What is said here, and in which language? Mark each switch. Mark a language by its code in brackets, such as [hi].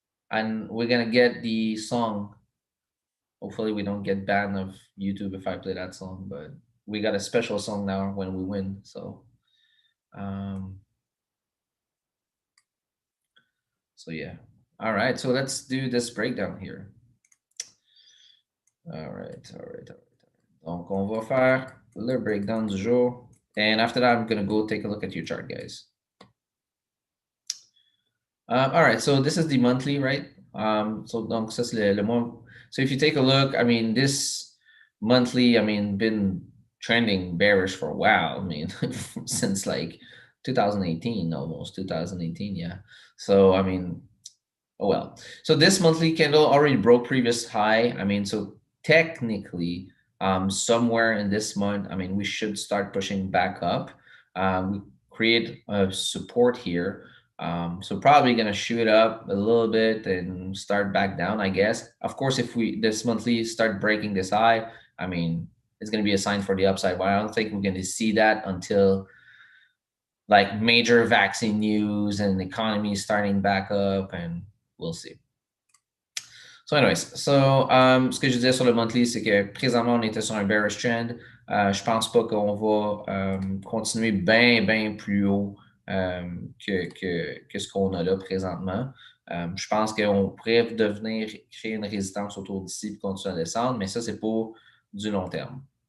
[en] And we're going to get the song. Hopefully we don't get banned of YouTube if I play that song, but we got a special song now when we win. So yeah. All right. So let's do this breakdown here. All right. [fr] Donc, on va faire le breakdown du jour. [en] And after that, I'm going to go take a look at your chart, guys. All right. So this is the monthly, right? [fr] Donc ça c'est le mois. [en] So if you take a look, I mean this monthly, I mean been trending bearish for a while. I mean since like 2018, almost 2018, yeah. So I mean, oh well. So this monthly candle already broke previous high. I mean, so technically, somewhere in this month, I mean, we should start pushing back up. We create a support here. So probably gonna shoot up a little bit and start back down, I guess. Of course, if we this monthly start breaking this high, I mean, it's gonna be a sign for the upside. But I don't think we're gonna see that until like major vaccine news and the economy starting back up, and we'll see. So anyways, [fr] ce que je disais sur le monthly, c'est que présentement, on était sur un bearish trend. Je pense pas qu'on va continuer bien plus haut que ce qu'on a là présentement. Je pense qu'on pourrait devenir créer une résistance autour d'ici et continuer à descendre, mais ça, c'est pour du long terme.